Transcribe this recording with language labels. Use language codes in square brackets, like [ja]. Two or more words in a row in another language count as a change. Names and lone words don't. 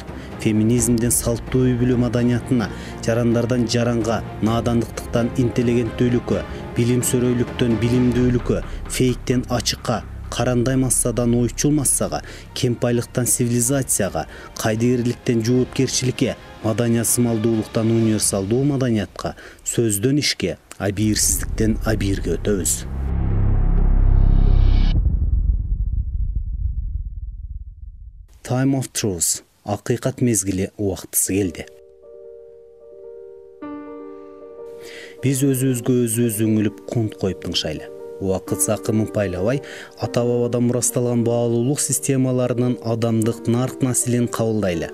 [ky] Феминизмден салттуу үй бүлө маданиятына, жарандардан жаранга, наадандыктан интеллигенттүүлүккө, билимсөрөйлүктөн билимдүүлүккө, фейктен ачыкка, карандай массадан ойчул массага, кемпайлыктан цивилизацияга, кайдыгерликтен жоопкерчиликке, маданиятсымалдуулуктан универсалдуу маданиятка, сөздөн ишке, абийирсиздиктен абийирге өтөбүз. [en] Time of truth. [ky] Акыйкат мезгили убактысы келди. Биз өзүбүз үңүлүп кунт коюп тыңшайлы. Убакыт закымын пайлабай, ата-бабадан мурасталган баалуулук системаларынын адамдык нарк насилин кабылдайлы.